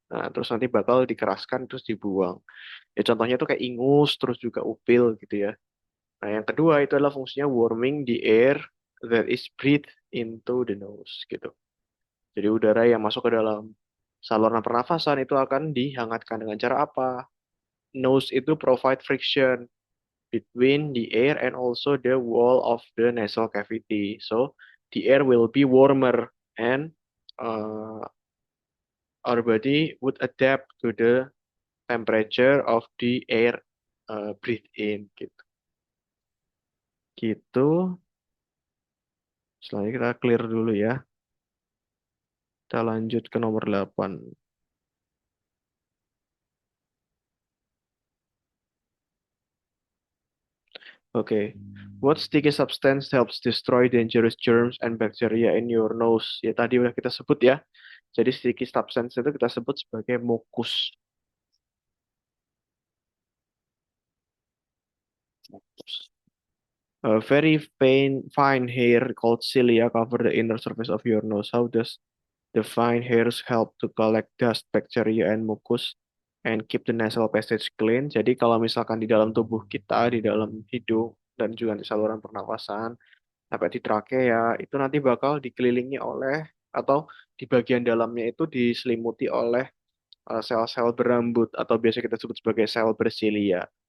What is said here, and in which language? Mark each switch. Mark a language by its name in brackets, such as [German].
[Indonesian] Nah, terus nanti bakal dikeraskan terus dibuang. Ya contohnya tuh kayak ingus terus juga upil gitu ya. Nah, yang kedua itu adalah fungsinya [English] warming the air that is breathed into the nose gitu. [Indonesian] Jadi udara yang masuk ke dalam saluran pernafasan itu akan dihangatkan dengan cara apa? [English] Nose itu provide friction between the air and also the wall of the nasal cavity. So the air will be warmer and uh, our body would adapt to the temperature of the air breathed in gitu. [Indonesian] Gitu. Selanjutnya kita clear dulu ya. Kita lanjut ke nomor 8. Oke. [English] What sticky substance helps destroy dangerous germs and bacteria in your nose? [Indonesian] Ya tadi udah kita sebut ya. Jadi sticky substance itu kita sebut sebagai mucus. [English] A very fine hair called cilia cover the inner surface of your nose. How does the fine hairs help to collect dust, bacteria, and mucus and keep the nasal passage clean? [Indonesian] Jadi kalau misalkan di dalam tubuh kita, di dalam hidung, dan juga di saluran pernafasan, sampai di trakea, itu nanti bakal dikelilingi oleh, atau di bagian dalamnya itu diselimuti oleh sel-sel berambut, atau biasa kita sebut sebagai sel bersilia.